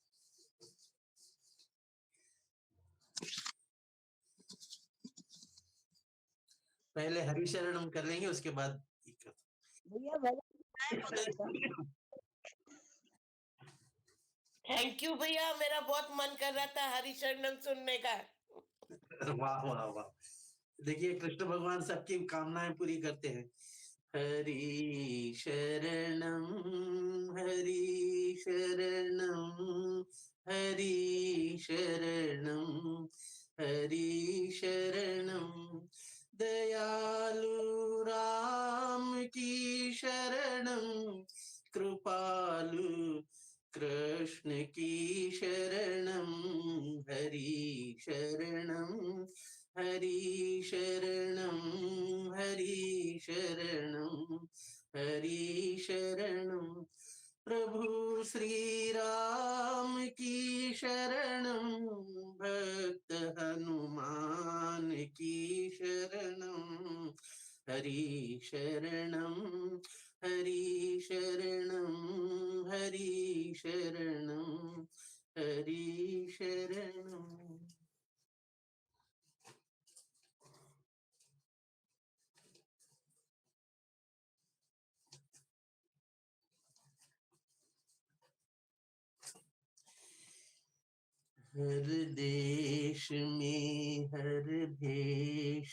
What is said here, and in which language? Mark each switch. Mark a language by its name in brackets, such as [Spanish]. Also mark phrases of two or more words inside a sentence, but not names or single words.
[Hindi] पहले हरिशरणम कर लेंगे, उसके बाद भैया थैंक यू भैया, मेरा बहुत मन कर रहा था हरिशरणम सुनने का। वाह वाह वाह। देखिए कृष्ण भगवान सबकी कामनाएं पूरी करते हैं। हरि शरणम, हरि शरणम, हरि शरणम, हरि शरणम। दयालु राम की शरणम, कृपालु कृष्ण की शरणम, हरि शरणम, हरि शरणम, हरि शरणम, हरि शरणम। प्रभु श्री राम की शरणम, भक्त हनुमान की शरणम, हरि शरणम, हरि शरणम, हरि शरणम, हरि शरणम। हर देश में हर भेष